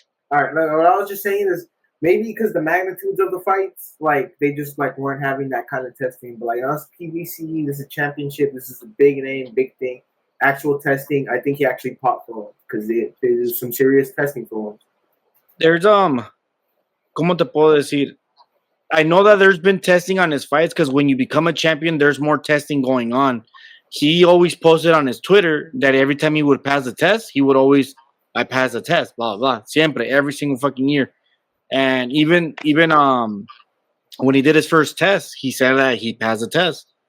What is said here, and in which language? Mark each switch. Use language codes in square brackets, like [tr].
[en] All right, no, what I was just saying is maybe because the magnitudes of the fights, like they just like weren't having that kind of testing. But like us PBC, this is a championship. This is a big name, big thing. Actual testing, I think he actually popped for him because there's some serious testing for him. There's [es] ¿cómo te puedo decir? [en] I know that there's been testing on his fights because when you become a champion, there's more testing going on. He always posted on his Twitter that every time he would pass the test, he would always, I pass the test, blah, blah, [es] siempre, [en] every single fucking year. And even when he did his first test, he said that he passed the test.